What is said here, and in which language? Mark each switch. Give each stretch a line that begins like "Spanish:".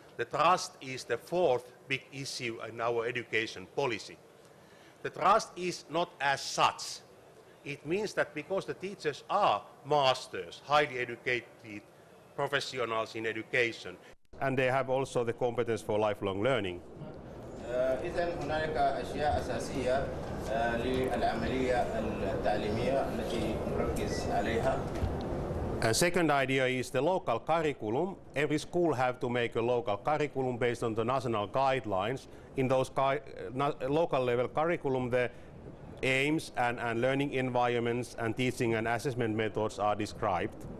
English: The trust is the fourth big issue in our education policy. The trust is not as such. It means that because the teachers are masters, highly educated professionals in education, and they have also the competence for lifelong learning.
Arabic: إذن هنالك أشياء أساسية للعملية التعليمية التي نركز عليها.
English: A second idea is the local curriculum. Every school have to make a local curriculum based on the national guidelines. In those local level curriculum, the aims and learning environments and teaching and assessment methods are described.